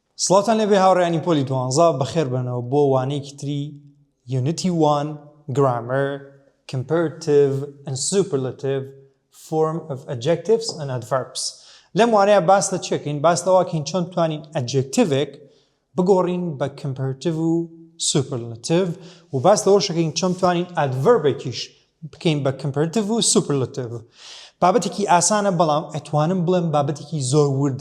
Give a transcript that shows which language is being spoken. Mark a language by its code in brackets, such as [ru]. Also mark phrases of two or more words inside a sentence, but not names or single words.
[ckb] سڵاتان لێبێ هاوڕێیانی پۆلی 12 بەخێر بنەوە بۆ وانەیەکی تری [en] Unity 1 Grammar, Comparative and Superlative Form of Adjectives and Adverbs. [ckb] لەم وانەیە باس لە چێکین؟ باس لەواکەین چۆن بتوانین adjectivێک بگۆڕین بە Comparative و Superlative و باس لەوەشەکەین چۆن بتوانین adverbێکیش بکەین بە Comparative و Superlative. بابەتێکی ئاسانە بەڵام ئەتوانم بڵێم بابەتێکی زۆر وردە.